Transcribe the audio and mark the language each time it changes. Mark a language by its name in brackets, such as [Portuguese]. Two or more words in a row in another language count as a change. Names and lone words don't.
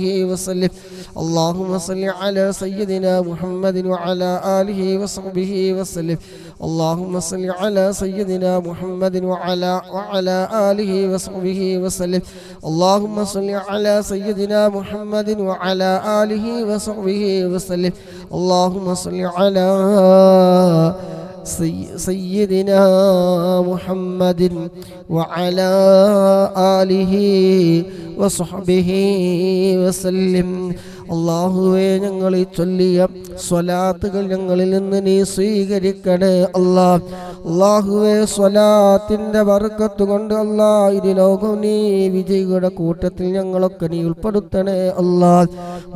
[Arabic] وسلم اللهم صل على سيدنا محمد وعلى آله وصحبه وسلم اللهم صل على سيدنا محمد وعلى آله وصحبه وسلم اللهم صل على سيدنا محمد وعلى آله وصحبه وسلم اللهم صل على سيدنا محمد وعلى آله وصحبه وسلم [Malayalam] അല്ലാഹുവേ ഞങ്ങളീ ചൊല്ലിയ സ്വലാത്തുകൾ ഞങ്ങളിൽ നിന്ന് നീ സ്വീകരിക്കണേ അല്ലാഹ്. അല്ലാഹുവേ സ്വലാത്തിന്റെ ബർക്കത്ത് കൊണ്ട് അല്ലാഹ് ഇരു ലോകം നീ വിജയികളുടെ കൂട്ടത്തിൽ ഞങ്ങളൊക്കെ നീ ഉൾപ്പെടുത്തണേ അല്ലാഹ്.